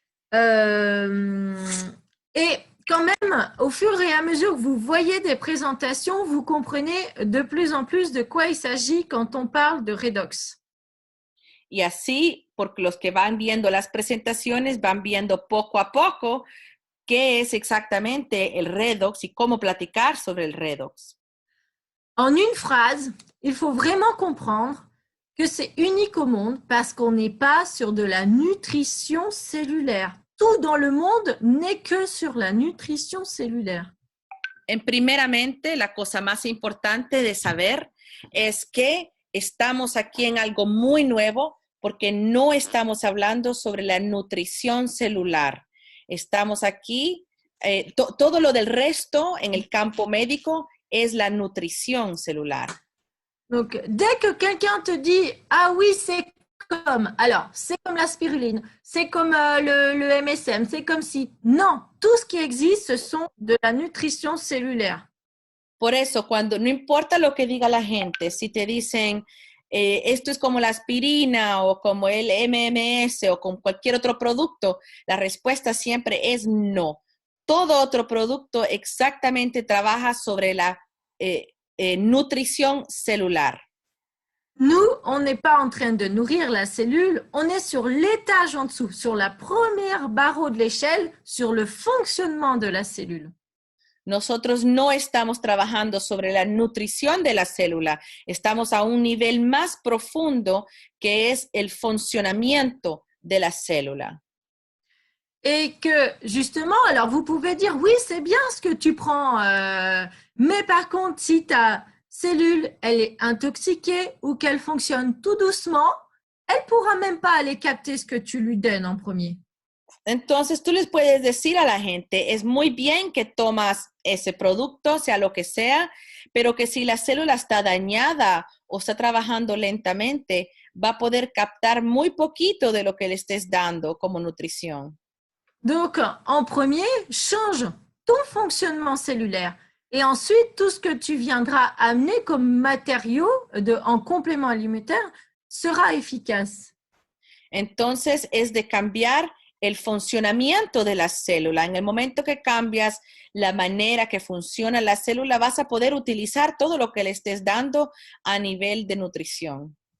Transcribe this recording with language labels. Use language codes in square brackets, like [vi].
[fr] Et quand même, au fur et à mesure que vous voyez des présentations, vous comprenez de plus en plus de quoi il s'agit quand on parle de redox. [es] Y así, porque los que van viendo las presentaciones van viendo poco a poco qué es exactamente el redox y cómo platicar sobre el redox. [fr] En une phrase, il faut vraiment comprendre que c'est unique au monde parce qu'on n'est pas sur de la nutrition cellulaire. Tout dans le monde n'est que sur la nutrition cellulaire. [es] Primeramente, la cosa más importante de saber es que estamos aquí en algo muy nuevo porque no estamos hablando sobre la nutrición celular. Estamos aquí, todo lo del resto en el campo médico es la nutrición celular. [fr] Donc, dès que quelqu'un te dit « Ah oui, c'est comme la spiruline, c'est comme le MSM, c'est comme si… » Non, tout ce qui existe, ce sont de la nutrition cellulaire. [es] Por eso, no importa lo que diga la gente, si te dicen esto es como la aspirina o como el MMS o con cualquier otro producto, la respuesta siempre es no. Todo otro producto exactamente trabaja sobre la nutrición celular. [fr] Nous, on n'est pas en train de nourrir la cellule, on est sur l'étage en dessous, sur la première barreau de l'échelle, sur le fonctionnement de la cellule. [es] Nosotros no estamos trabajando sobre la nutrición de la célula, estamos a un nivel más profundo que es el funcionamiento de la célula. [fr] Et que justement, alors vous pouvez dire, oui, c'est bien ce que tu prends, mais par contre, si ta cellule, elle est intoxiquée ou qu'elle fonctionne tout doucement, elle ne pourra même pas aller capter ce que tu lui donnes en premier. [es] Entonces, tú les puedes decir a la gente, es muy bien que tomas ese producto, sea lo que sea, pero que si la célula está dañada o está trabajando lentamente, va a poder captar muy poquito de lo que le estés dando como nutrición. [fr] Donc, en premier, change ton fonctionnement cellulaire. Et ensuite, tout ce que tu viendras amener comme matériau en complément alimentaire sera efficace. [es] Entonces, es de cambiar el funcionamiento de la célula. En el momento que cambias la manera que funciona la célula, vas a poder utilizar todo lo que le estés dando a nivel de nutrición.